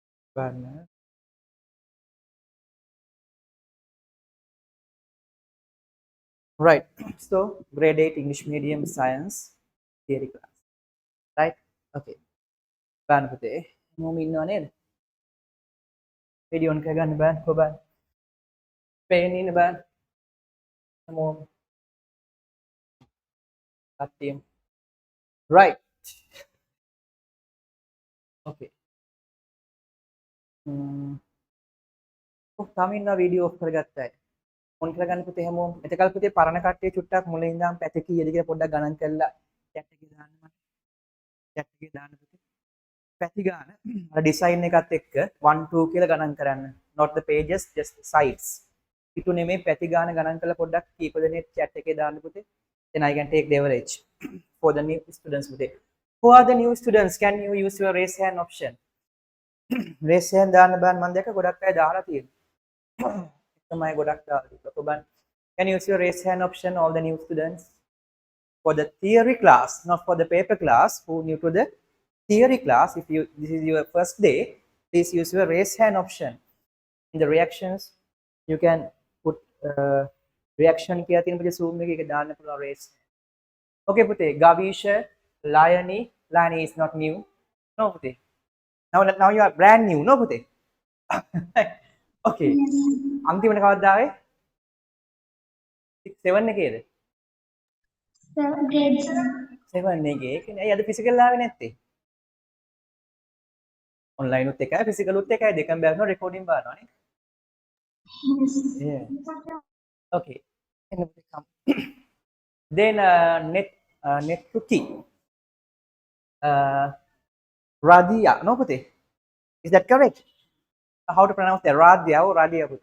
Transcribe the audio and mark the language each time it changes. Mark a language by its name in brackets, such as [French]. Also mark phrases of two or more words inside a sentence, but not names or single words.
[Sinhala] බලන්න. [English] Right. So, grade 8 English medium science theory class. Right? [Sinhala] Okay. බලන්න පුතේ. මොම ඉන්නව නේද? වීඩියෝ on කරගන්න බෑ කොහොමද? පේන්නේ ඉන්න බෑ. මොම කට්ටියම. [English] Right. Okay. [Sinhala] තාම ඉන්න වීඩියෝ ඔෆ් කරගත්තා අය. on කරගන්න පුතේ හැමෝම. එතකල් පුතේ පරණ කට්ටිය චුට්ටක් මුලින් ඉඳන් පැති කීයද කියලා පොඩ්ඩක් ගණන් කරලා chat එකේ දාන්න මට. chat එකේ දාන්න පුතේ. පැති ගාන අර ඩිසයින් එකත් එක්ක 1 2 කියලා ගණන් කරන්න. [English] not the pages just the sides. [Sinhala] පිටු නෙමෙයි පැති ගාන ගණන් කරලා පොඩ්ඩක් කීප දෙනෙක් chat එකේ දාන්න පුතේ. [English] Then I can take the average for the [Sinhala] new students පුතේ. [English] Who are the new students? Can you use your raise hand option? [Sinhala] raise hand දාන්න බෑ මම දැක්ක ගොඩක් අය දාලා තියෙනවා. තමයි ගොඩක් දාලා තියෙනවා. [English] ඔබන් can you use your raise hand option all the new students for the theory class, not for the paper class. Who new to the theory class, if you this is your first day, please use your raise hand option. In the reactions you can put reaction [Sinhala] කියලා තියෙන පස්සේ zoom එකේ දාන්න පුළුවන් raise. Okay පුතේ, [English] Gavisha, Liony is not new. No පුතේ. Now you are brand new, no පුතේ. [Sinhala] Okay. අන්තිමට කවද්ද ආවේ? 6 7 එකේද? 7 එකේ. ඒ කියන්නේ අද ෆිසිකල් ආවේ නැත්තේ? online උත් එකයි physical උත් එකයි දෙකම බැලුවා recording බලනවා නේ. [English] Yeah. Okay. Then net to key. Radia, no puti. Is that correct? How to pronounce that? Radia or Radia puti?